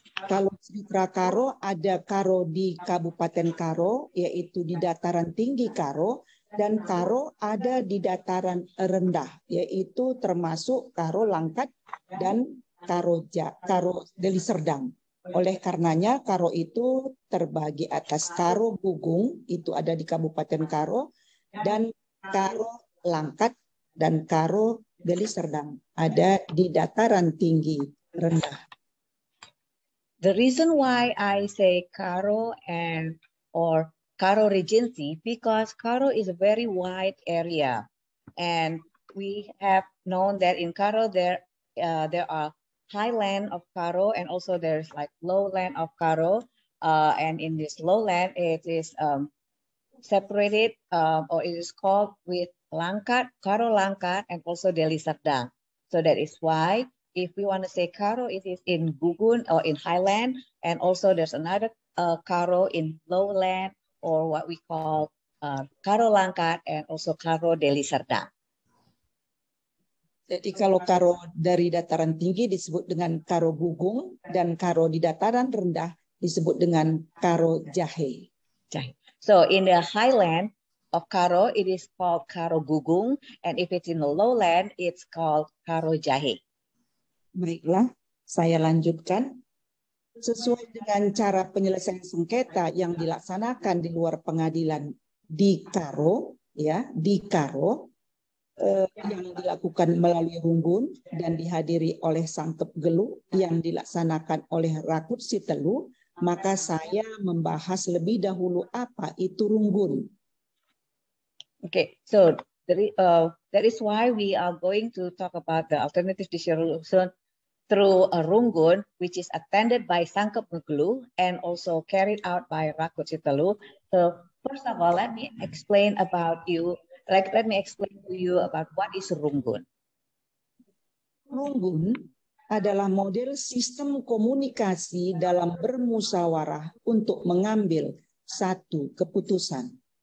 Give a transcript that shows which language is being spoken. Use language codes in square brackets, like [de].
[id] Kalau Mitra Karo, ada Karo di Kabupaten Karo, yaitu di dataran tinggi Karo, dan Karo ada di dataran rendah, yaitu termasuk Karo Langkat dan Karo Deli Serdang. Oleh karenanya Karo itu terbagi atas Karo Gugung, itu ada di Kabupaten Karo, dan Karo Langkat dan Karo Deli Serdang ada di dataran tinggi rendah. [en] The reason why I say Karo or Karo Regency, because Karo is a very wide area, and we have known that in Karo there are highland of Karo, and also there's like lowland of Karo, and in this lowland it is separated or it is called with Langkat, Karo Langkat, and also Deli Serdang. So that is why if we want to say Karo, it is in Gugun or in highland, and also there's another Karo in lowland, or what we call Karo Langkat, and also Karo Deli Serdang. [id] Jadi kalau Karo dari dataran tinggi disebut dengan Karo Gugung, dan Karo di dataran rendah disebut dengan Karo Jahe. [en] So in the highland of Karo, it is called Karo Gugung, and if it's in the lowland, it's called Karo Jahe. [id] Baiklah, saya lanjutkan. Sesuai dengan cara penyelesaian sengketa yang dilaksanakan di luar pengadilan di Karo, ya, di Karo, yang dilakukan melalui runggun dan dihadiri oleh Sangkep Gelu yang dilaksanakan oleh Rakut Sitelu, maka saya membahas lebih dahulu apa itu runggun. [en] Okay, so that is why we are going to talk about the alternative dispute resolution through a runggun, which is attended by Sangkep Gelu and also carried out by Rakut Sitelu. So first of all, let me explain to you about what is runggun. [id] Runggun adalah model sistem komunikasi dalam bermusyawarah untuk mengambil satu keputusan.